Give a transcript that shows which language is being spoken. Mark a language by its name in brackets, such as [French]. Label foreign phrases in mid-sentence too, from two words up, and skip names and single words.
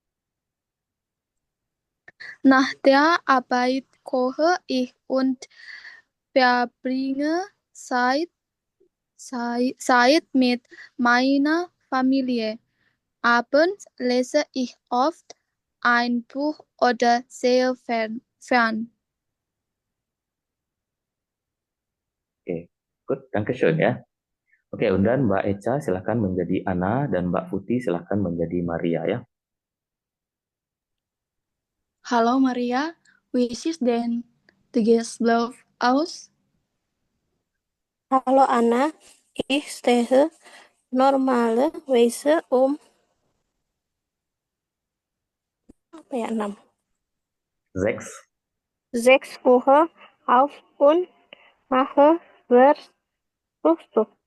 [German] Nach der Arbeit koche ich und verbringe Zeit mit meiner Familie. Abends lese ich oft ein Buch oder sehe fern. [Indonesian] Oke, good, dankeschön ya. Oke, dan Mbak Eca silahkan menjadi Ana dan Mbak Putih silahkan menjadi Maria ya. [German] Hallo Maria, wie sieht dein Tagesablauf aus? Hallo Anna, ich stehe normalerweise um 6 Uhr auf und mache Frühstück.